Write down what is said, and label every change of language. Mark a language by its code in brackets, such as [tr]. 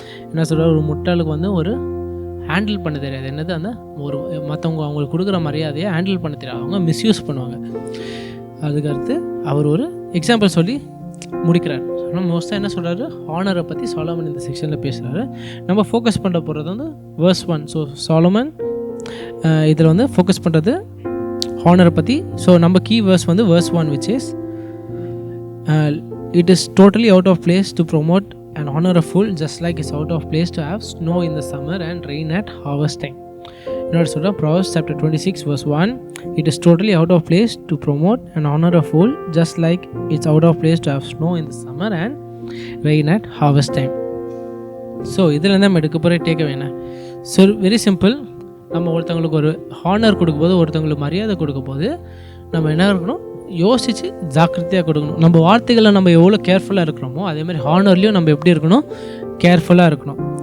[ta] என்ன சொல்கிறார், ஒரு முட்டாளுக்கு ஒரு ஹேண்டில் பண்ண தெரியாது. என்னது, அந்த ஒரு மற்றவங்க அவங்களுக்கு கொடுக்குற மரியாதையை ஹேண்டில் பண்ண தெரியாது, அவங்க மிஸ்யூஸ் பண்ணுவாங்க. அதுக்கடுத்து அவர் ஒரு எக்ஸாம்பிள் சொல்லி முடிக்கிறார். ஆனால் மோஸ்ட்டாக என்ன சொல்கிறாரு, ஹானரை பற்றி சாலமன் இந்த செக்ஷனில் பேசுகிறாரு. நம்ம ஃபோக்கஸ் பண்ண போகிறது verse 1. ஸோ சாலமன் இதில் ஃபோக்கஸ் பண்ணுறது ஹானரை பற்றி. ஸோ நம்ம key [en] verse verse 1, which is it is totally out of place to promote and honor a fool, just like it's out of place to have snow in the summer and rain at harvest time. [ta] இன்னொரு சொல்கிறேன், [en] Proverbs chapter 26 verse 1, it is totally out of place to promote and honor a fool, just like it's out of place to have snow in the summer and rain at harvest time. [ta] So இதுலேருந்து நம்ம எடுக்க போகிற take வேணா. So very simple. நம்ம ஒருத்தவங்களுக்கு ஒரு honour கொடுக்கும்போது, ஒருத்தவங்களுக்கு மரியாதை கொடுக்கும்போது நம்ம என்ன இருக்கணும், யோசித்து ஜாக்கிரதையாக கொடுக்கணும். நம்ம வார்த்தைகளை நம்ம எவ்வளோ கேர்ஃபுல்லாக இருக்கிறோமோ அதே மாதிரி ஹானர்லேயும் நம்ம எப்படி இருக்கணும், கேர்ஃபுல்லாக இருக்கணும்.